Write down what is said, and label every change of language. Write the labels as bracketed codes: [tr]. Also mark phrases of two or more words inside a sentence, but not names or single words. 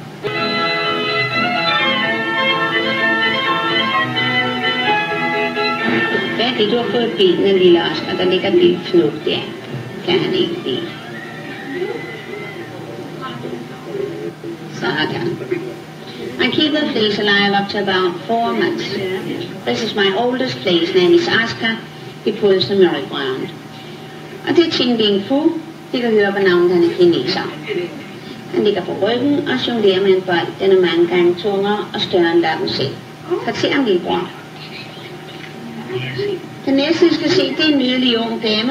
[da] Hvad er det, du har fået benene, lille Oscar? Der ligger et lille fnug der. Kan han ikke lide. Sådan. [en] I keep the fleas alive up to about 4 months. This is my oldest flea's name is Oscar. He pulls the merry ground. [da] Og det er Ting Ling Fu. De kan høre på navnet, han er kineser. Han ligger på ryggen og jonglerer med en bold. Den er mange gange tungere og større end lappen selv. Fortæl ham, lillebror. Den næste, I skal se, det er en nydelig ung dame.